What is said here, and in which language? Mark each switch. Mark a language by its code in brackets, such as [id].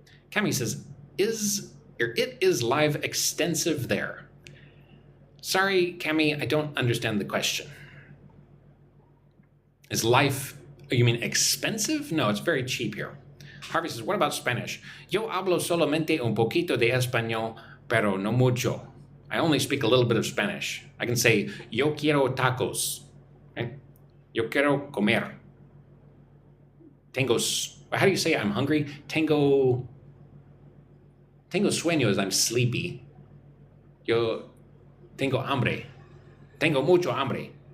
[en] Cami says, it is live extensive there. Sorry, Cami, I don't understand the question. Is life, you mean expensive? No, it's very cheap here. Harvey says, what about Spanish? [es] Yo hablo solamente un poquito de español, pero no mucho. [en] I only speak a little bit of Spanish. I can say, [es] yo quiero tacos. [en] Right? [es] Yo quiero comer. [en] How do you say I'm hungry? [es] Tengo sueño [en] is I'm sleepy. [es] Yo tengo hambre. Tengo mucho hambre.